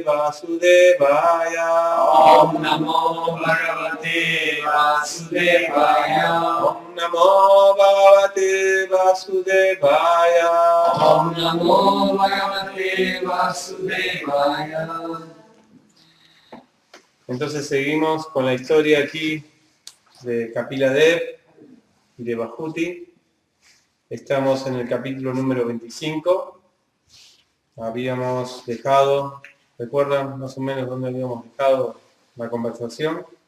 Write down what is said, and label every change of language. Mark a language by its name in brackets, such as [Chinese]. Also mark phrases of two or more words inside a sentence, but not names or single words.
[Sanskrit] Vasudevaya. Om Namo Bhagavate Vasudevaya. Om Namo Bhagavate Vasudevaya. Om Namo Bhagavate Vasudevaya. [Spanish] Entonces seguimos con la historia aquí de Kapila Dev y de Bhahuti. Estamos en el capítulo número 25. Habíamos dejado, ¿recuerdan más o menos dónde habíamos dejado la conversación?